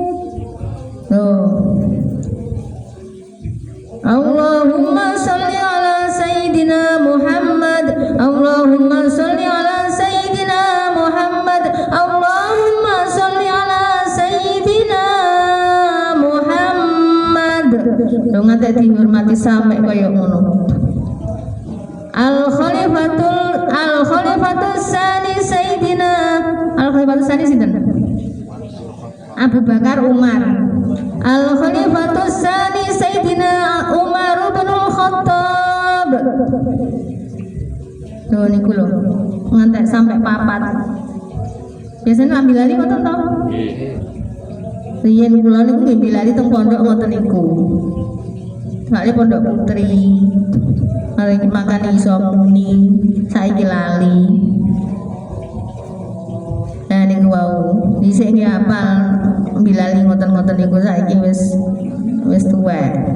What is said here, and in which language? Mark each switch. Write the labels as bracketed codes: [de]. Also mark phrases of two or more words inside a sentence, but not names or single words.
[ar] اللهم صل على سيدنا محمد. اللهم صل على سيدنا محمد. اللهم صل على سيدنا محمد. [jv] Dong nganti dihormati sampai kaya ngono. [ar] الخليفة الثاني سيدنا الخليفة الثاني sinten? Abu Bakar Umar. الخليفة الثاني سيدنا عمر بن الخطاب. [jv] Tuh niku lho, ngantek sampai papat. Biasanya ambil lali ngoten to? Riyen kula niku nggih bilali teng pondok ngoten niku. Soale pondok putri. Mari makan iso muni, saiki lali. Nah niku wau, dhisik nggih hafal bilali ngoten-ngoten niku saiki wis tuwek.